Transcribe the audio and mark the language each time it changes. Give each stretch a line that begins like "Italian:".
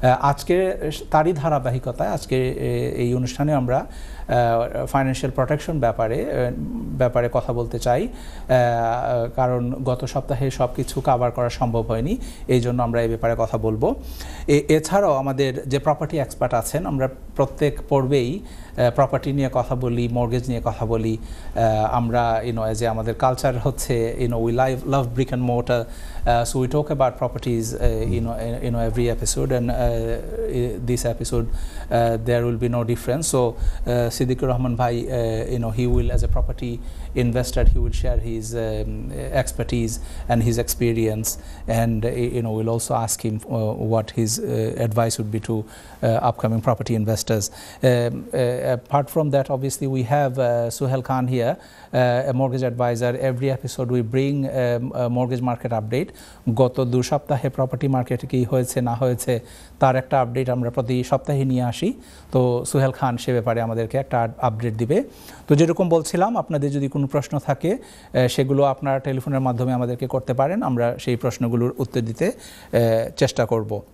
Bangla: আজকে তারই ধারাবাহিকতায় আজকে এই অনুষ্ঠানে আমরা ফাইন্যান্সিয়াল প্রোটেকশন ব্যাপারে কথা বলতে চাই। কারণ গত সপ্তাহে সব কিছু কাভার করা সম্ভব হয়নি, এই জন্য আমরা এই ব্যাপারে কথা বলবো। এছাড়াও আমাদের যে প্রপার্টি এক্সপার্ট আছেন, আমরা প্রত্যেক পর্বেই প্রপার্টি নিয়ে কথা বলি, মর্গেজ নিয়ে কথা বলি। আমরা যে আমাদের কালচার হচ্ছে
English: We love brick and mortar, so we talk about properties every episode, and this episode there will be no difference. So Siddiqur Rahman bhai, he will, as a property investor, he will share his expertise and his experience, and we'll also ask him what his advice would be to upcoming property investors. Apart from that, obviously we have Suhail Khan here, a mortgage advisor. Every episode we bring a mortgage market update.
Bangla: গত 2 সপ্তাহে property মার্কেটে কি হয়েছে না হয়েছে তার একটা update আমরা প্রতি সপ্তাহে নিয়ে আসি। তো সুহেল খান সে ব্যাপারে আমাদেরকে একটা আপডেট দিবে। তো যেরকম বলছিলাম, আপনাদের যদি কোনো প্রশ্ন থাকে সেগুলো আপনারা টেলিফোনের মাধ্যমে আমাদেরকে করতে পারেন, আমরা সেই প্রশ্নগুলোর উত্তর দিতে চেষ্টা করব।